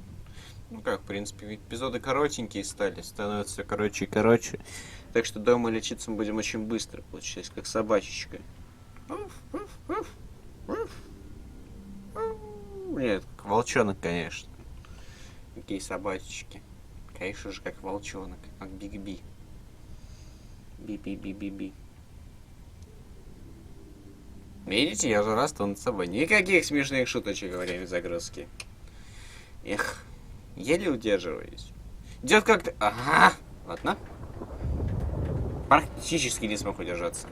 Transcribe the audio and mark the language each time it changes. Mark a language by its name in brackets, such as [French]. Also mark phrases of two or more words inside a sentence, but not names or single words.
[Russian] Ну как, в принципе, ведь эпизоды коротенькие стали, становятся все короче и короче. Так что дома лечиться мы будем очень быстро, получается, как собачечка. Нет, как волчонок, конечно. Какие собачечки. Конечно же, как волчонок, как Бигби. Би-би-би-би-би. Видите, я уже раз над собой. Никаких смешных шуточек во время загрузки. Эх, еле удерживаюсь. Идет как-то... Ага, ладно. Практически не смог удержаться.